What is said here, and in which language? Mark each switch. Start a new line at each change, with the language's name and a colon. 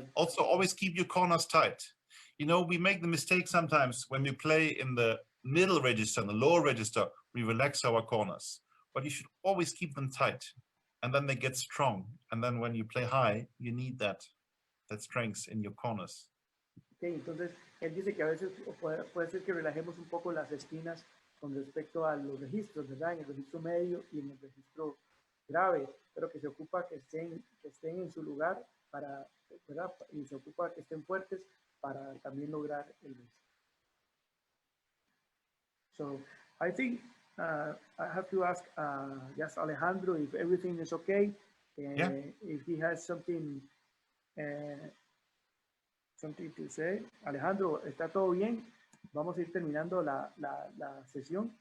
English: Also, always keep your corners tight. You know, we make the mistake sometimes when we play in the middle register and the lower register, we relax our corners. But you should always keep them tight, and then they get strong. And then when you play high, you need that strength in your corners.
Spanish: Okay, entonces él dice que a veces puede ser que relajemos un poco las esquinas con respecto a los registros, ¿verdad? En el registro medio y en el registro grave, pero que se ocupa que estén en su lugar para, ¿verdad? Y se ocupa que estén fuertes para también lograr el registro.
English: So I think I have to ask just Alejandro if everything is okay. Yeah. If he has something to say.
Spanish: Alejandro, ¿está todo bien? Vamos a ir terminando la sesión.